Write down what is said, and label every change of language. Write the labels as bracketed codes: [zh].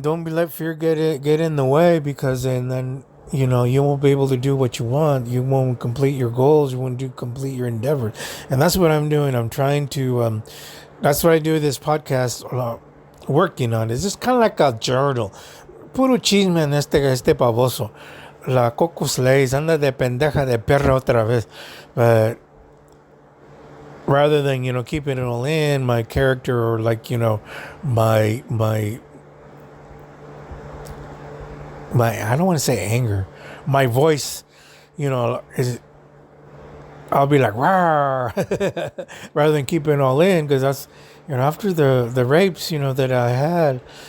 [en] Don't let fear get in the way, because then you won't be able to do what you want. You won't complete your goals. You won't complete your endeavors. And that's what I'm doing. I'm trying to. That's what I do with this podcast. Working on it. It's just kind of like a journal. [es] Puro chisme en este pavoso. La CocoSlays anda de pendeja de perra otra vez. [en] But rather than, keeping it all in, my character, or like, my I don't want to say anger. My voice, is, I'll be like, "Rawr," rather than keeping it all in, because that's, after the rapes, that I had.